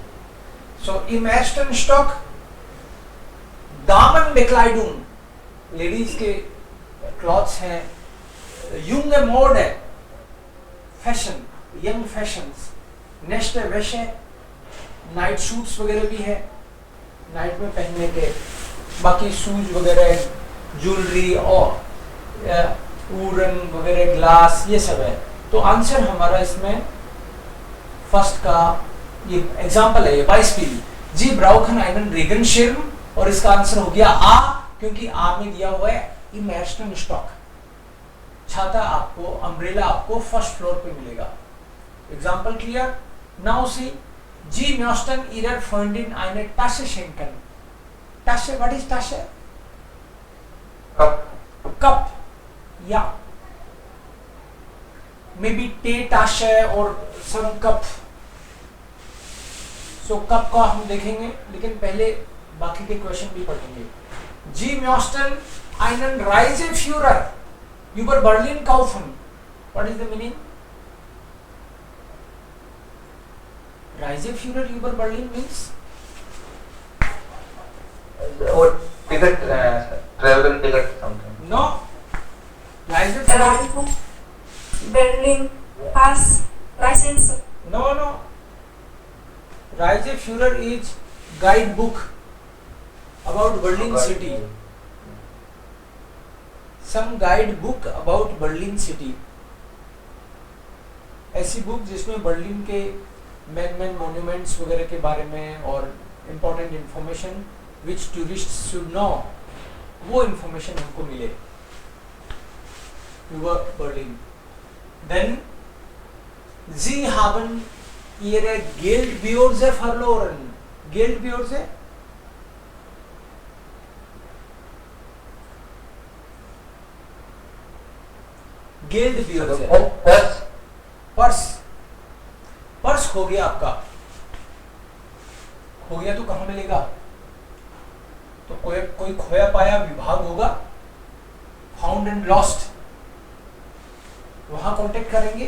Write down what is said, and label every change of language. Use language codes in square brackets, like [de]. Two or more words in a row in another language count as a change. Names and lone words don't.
[de] सो im ersten Stock Damenbekleidung, [hi] लेडीज के क्लॉथ्स हैं, [de] junge Mode, [hi] फैशन, [en] young fashions, [hi] नेक्स्ट वैसे [en] night suits [hi] वगैरह भी है नाइट में पहनने के, बाकी शूज वगैरह, ज्वेलरी और उड़न वगैरह, ग्लास, ये सब है. तो आंसर हमारा इसमें फर्स्ट का ये एग्जांपल है, ये [de] Beispiel Sie brauchen einen Regenschirm, [hi] और इसका आंसर हो गया आ, क्योंकि आ में दिया हुआ है [de] im ersten Stock. [hi] छाता आपको, अम्ब्रेला आपको [en] first floor [hi] पे मिलेगा. [en] example clear? now see, [de] Sie möchten ihrer Freundin eine Tasche schenken. Tasche, [en] what is Tasche? Cup. Yeah. Maybe Teetasche or some cup. So cup [hi] का हम देखेंगे, लेकिन पहले बाकी के क्वेश्चन भी पढ़ेंगे. [de] Sie möchten einen Reiseführer über Berlin kaufen. [en] What is the meaning? Reiseführer über Berlin means? Or ticket, travel ticket something. No. Reiseführer. Berlin Pass license. No. Reiseführer is guidebook about Berlin city. Some guidebook about Berlin city. [hi] ऐसी बुक जिसमें बर्लिन के [en] main monuments [hi] वगैरह के बारे में और [en] important information which tourist should know, [hi] वो इंफॉर्मेशन हमको मिले über Berlin. [de] Then Sie haben Ihre Geldbörse verloren. Geldbörse? Geldbörse. [hi] पर्स खो गया आपका. खो गया तो कहाँ मिलेगा? तो कोई खोया पाया विभाग होगा, [en] found and lost, [hi] वहां कांटेक्ट करेंगे.